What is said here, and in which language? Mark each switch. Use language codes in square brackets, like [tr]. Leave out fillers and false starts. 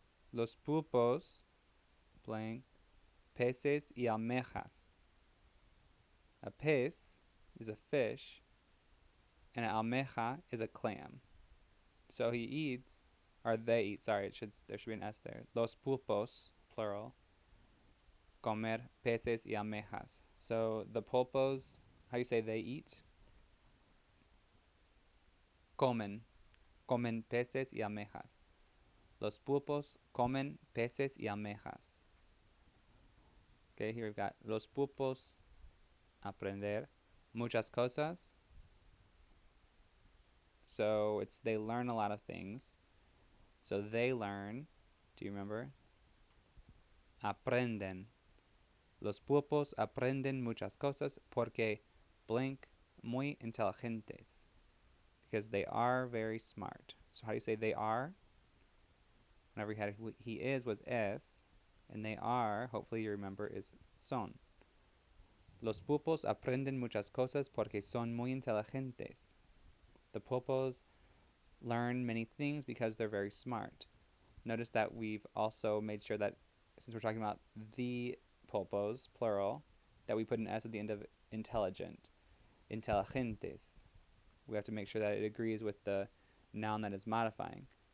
[es] Los pulpos, blank, peces y almejas. [en] A pez is a fish, and an almeja is a clam. So he eats, or they eat, sorry, there should be an S there. [es] Los pulpos, plural, comer peces y almejas. [en] So the pulpos, how do you say they eat? [es] Comen peces y almejas. Los pulpos comen peces y almejas. [en] Okay, here we've got [es] los pulpos aprender muchas cosas. [en] So they learn a lot of things. So they learn, do you remember? [es] Aprenden. Los pulpos aprenden muchas cosas porque blank muy inteligentes. [en] Because they are very smart. So how do you say they are? Whenever we had he is was es, and they are, hopefully you remember, is son. [es] Los pulpos aprenden muchas cosas porque son muy inteligentes. [en] The pulpos learn many things because they're very smart. Notice that we've also made sure that, since we're talking about the pulpos, plural, that we put an S at the end of intelligent. Inteligentes. We have to make sure that it agrees with the noun that is modifying.